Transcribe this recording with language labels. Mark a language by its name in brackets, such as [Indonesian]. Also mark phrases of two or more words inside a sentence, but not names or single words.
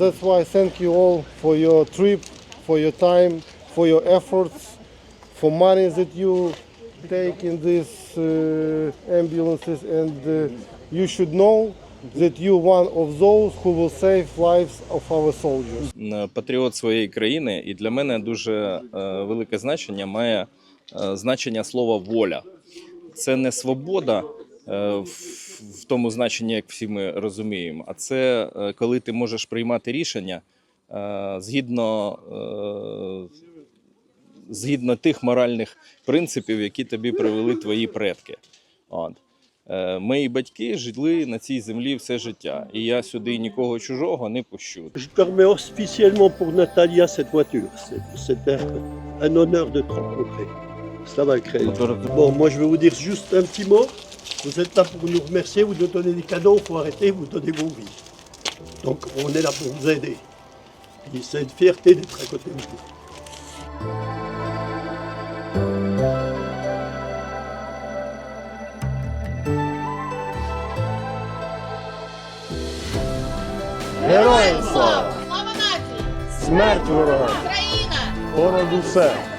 [English] That's why I thank you all for your trip, for your time, for your efforts, for money that you take in these ambulances, and you should know that you're one of those who will save lives of our soldiers. [Ukrainian] Патріот своєї країни, і для мене дуже велике значення має значення слова воля. Це не свобода в тому значенні, як всі ми розуміємо, а це коли ти можеш приймати рішення згідно тих моральних принципів, які тобі привели твої предки. От. Мої батьки жили на цій землі все життя, і я сюди нікого чужого не пущу. [French] Je te remets officiellement pour Natalia cette voiture. C'est un honneur de te rencontrer. Ça va, Craig. Bon, moi je vais vous dire juste un petit mot. Vous êtes là pour nous remercier, vous nous donnez des cadeaux, il faut arrêter, vous donnez vos vies. Donc on est là pour vous aider. Et c'est une fierté d'être à côté de vous. [Ukrainian] Героям слава! Слава нації! Смерть ворогам! Україна! Понад усе!